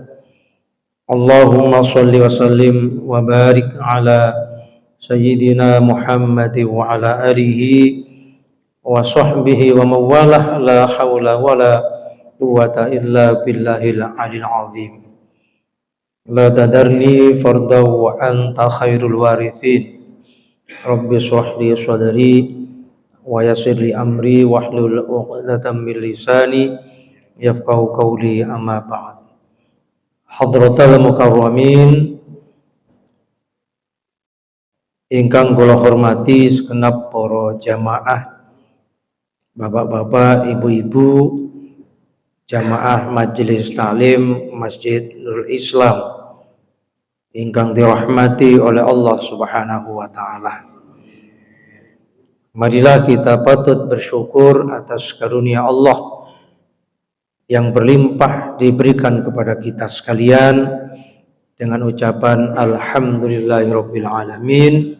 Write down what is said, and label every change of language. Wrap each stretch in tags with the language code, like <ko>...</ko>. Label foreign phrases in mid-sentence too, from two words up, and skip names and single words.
<ar>اللهم صل وسلم وبارك على سيدنا محمد وعلى آله وصحبه ومن والاه لا حول ولا قوة إلا بالله العلي العظيم. لا تذرني فردا وأنت خير الوارثين. رب اشرح لي صدري ويسر لي أمري واحلل عقدة من لساني يفقهوا قولي أما بعد. حضرات المكرمين</ar> <jv>ingkang kula hormati</jv> <id>segenap para jamaah, bapak-bapak, ibu-ibu, jamaah Majelis Taklim Masjid Nurul Islam</id> <jv>ingkang dirahmati</jv> <id>oleh Allah</id> <ar>سبحانه وتعالى.</ar> <id>Marilah kita patut bersyukur atas karunia Allah yang berlimpah diberikan kepada kita sekalian dengan ucapan</id> <ar>الحمد لله رب العالمين.</ar>